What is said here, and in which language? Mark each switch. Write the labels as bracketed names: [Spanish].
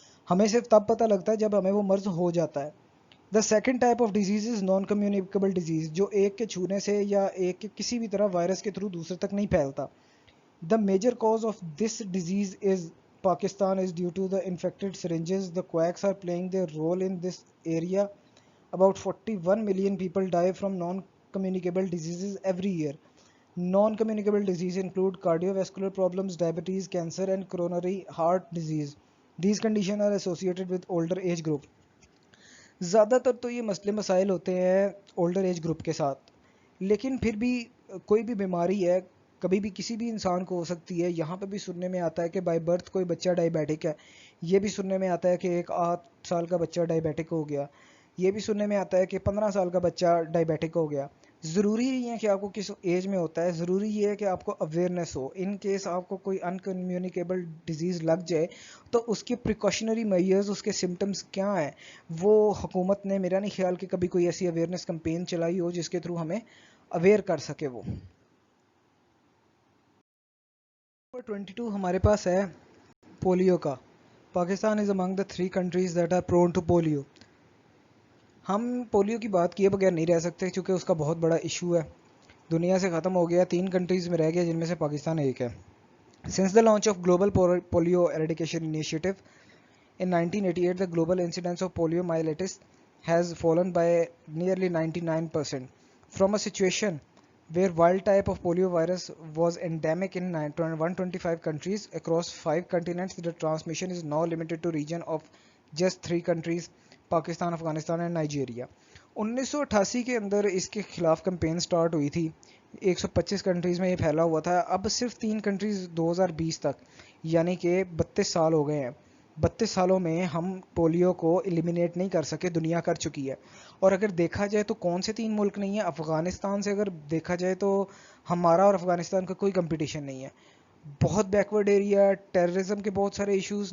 [Urdu] ہمیں صرف تب پتہ لگتا ہے جب ہمیں وہ مرض ہو جاتا ہے. [English] the second type of disease is non communicable disease, [Urdu] جو ایک کے چھونے سے یا ایک کے کسی بھی طرح وائرس کے تھرو دوسرے تک نہیں پھیلتا. [English] The major cause of this disease is Pakistan is due to the infected syringes. The quacks are playing their role in this area. About 41 million people die from non-communicable diseases every year. Non-communicable diseases include cardiovascular problems, diabetes, cancer, and coronary heart disease. These conditions are associated with older age group. [Urdu] زیادہ تر تو یہ مسئلے مسائل ہوتے ہیں older age group کے ساتھ, لیکن پھر بھی کوئی بھی بیماری ہے کبھی بھی کسی بھی انسان کو ہو سکتی ہے. یہاں پہ بھی سننے میں آتا ہے کہ بائی برتھ کوئی بچہ ڈائیبیٹک ہے, یہ بھی سننے میں آتا ہے کہ ایک 8 سال کا بچہ ڈائیبیٹک ہو گیا, یہ بھی سننے میں آتا ہے کہ 15 سال کا بچہ ڈائیبیٹک ہو گیا. ضروری نہیں ہے کہ آپ کو کس ایج میں ہوتا ہے, ضروری یہ ہے کہ آپ کو اویئرنیس ہو. ان کیس آپ کو کوئی انکمیونیکیبل ڈیزیز لگ جائے تو اس کے پریکاشنری میئرز, اس کے سمٹمز کیا ہیں, وہ حکومت نے میرا نہیں خیال کہ کبھی کوئی ایسی اویئرنیس کمپین چلائی ہو جس کے تھرو ہمیں اویئر کر سکے. وہ 22 ہمارے پاس ہے پولیو کا. [English] Pakistan is among the 3 countries that are prone to polio. [Urdu] ہم پولیو کی بات کیے بغیر نہیں رہ سکتے کیونکہ اس کا بہت بڑا ایشو ہے. دنیا سے ختم ہو گیا, 3 کنٹریز میں رہ گیا جن میں سے پاکستان ایک ہے. [English] Since the launch of Global Polio Eradication Initiative in 1988, the global incidence of poliomyelitis has fallen by nearly 99%. From a situation where wild type of poliovirus was endemic in 125 countries across 5 continents, the transmission is now limited to region of just 3 countries, Pakistan, Afghanistan and Nigeria. [Urdu] 1988 کے اندر اس کے خلاف campaign start ہوئی تھی, 125 countries میں یہ پھیلا ہوا تھا. اب صرف 3 کنٹریز 2020 تک, یعنی کہ 32 سال ہو گئے ہیں. 32 سالوں میں ہم پولیو کو ایلیمینیٹ نہیں کر سکے, دنیا کر چکی ہے. اور اگر دیکھا جائے تو کون سے 3 ملک نہیں ہیں؟ افغانستان سے اگر دیکھا جائے تو ہمارا اور افغانستان کا کوئی کمپٹیشن نہیں ہے, بہت بیکورڈ ایریا, ٹیررزم کے بہت سارے ایشوز.